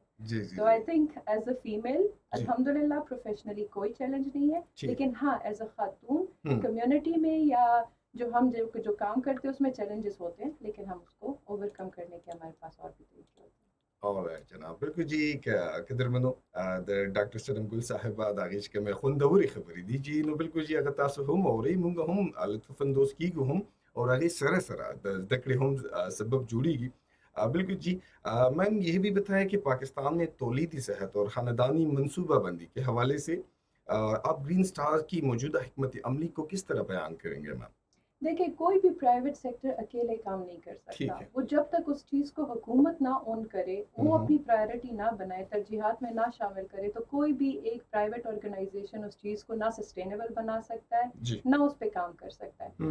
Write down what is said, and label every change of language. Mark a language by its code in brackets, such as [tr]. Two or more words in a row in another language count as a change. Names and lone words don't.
[ur] تو [en] I think as a female [ur] الحمدللہ پروفیشنلی کوئی چیلنج نہیں ہے، لیکن ہاں [en] as a [ur] خاتون کمیونٹی میں یا جو ہم جو کام کرتے ہیں اس میں چیلنجز ہوتے ہیں، لیکن ہم اس کو اوور کم کرنے کے ہمارے پاس اور بھی طریقے ہوتے ہیں. [ps] جناب بالکل جی قدر منو د ډاکټر سرم ګل صاحب دا غیش کوم خوندوري خبرې دي جی نو بالکل جی اگر تاسو هم اوري مونږ هم لطف اندوز کیږو هم اور هغه سره سره د ذکر هم سبب جوړیږي. [ur] بالکل جی میم یہ بھی بتائیں کہ پاکستان میں تولیدی صحت اور خاندانی منصوبہ بندی کے حوالے سے آپ گرین سٹار کی موجودہ حکمت عملی کو کس طرح بیان کریں گے میم؟ دیکھیں کوئی بھی [en] private sector [ur] اکیلے کام نہیں کر سکتا. وہ جب تک اس چیز کو حکومت نہ اون کرے، وہ اپنی پرائیورٹی نہ بنائے، ترجیحات میں نہ شامل کرے، تو کوئی بھی ایک [en] private organization [ur] اس چیز کو نہ سسٹینیبل بنا سکتا ہے نہ اس پہ کام کر سکتا ہے.